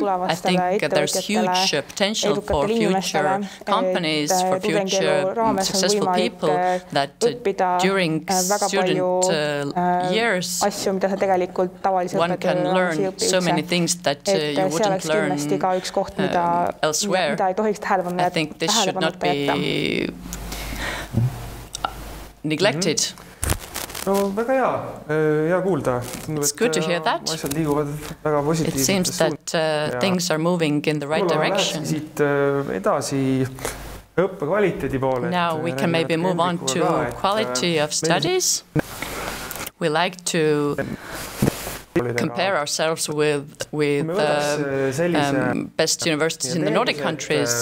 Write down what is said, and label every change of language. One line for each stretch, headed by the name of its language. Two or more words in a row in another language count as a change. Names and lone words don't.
English: I think there's huge potential for future companies, for future successful people, that during student years one can learn so many things that you wouldn't learn elsewhere. I think this should not be neglected.
Estonian: No, väga hea kuulda.
English: It's good to hear that. It seems that things are moving in the right direction. Now we can maybe move on to quality of studies. We like to compare ourselves with best universities in the Nordic countries.